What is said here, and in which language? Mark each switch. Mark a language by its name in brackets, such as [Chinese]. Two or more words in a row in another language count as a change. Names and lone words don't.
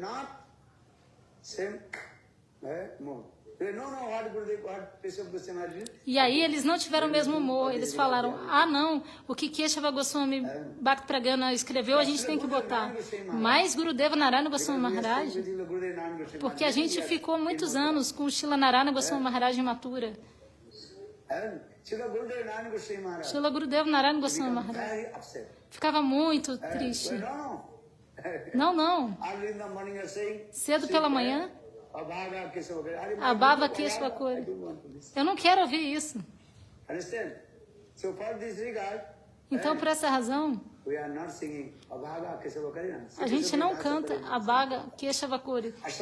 [Portuguese] E aí eles não tiveram o mesmo humor. Eles falaram: ah não, o que Keshava Goswami Bhakti Pragyana escreveu a gente tem que botar. Mas Gurudeva Narayana Goswami Maharaj, porque a gente ficou muitos anos com o Srila Narayana Goswami Maharaj em Mathura. Srila Gurudeva Narayana Goswami Maharaj ficava muito triste. Não. Cedo pela manhã, a Bhava Keshava Kore. Eu não quero ouvir isso. Então, por essa razão, a gente não canta a Bhaga Keshava Kore.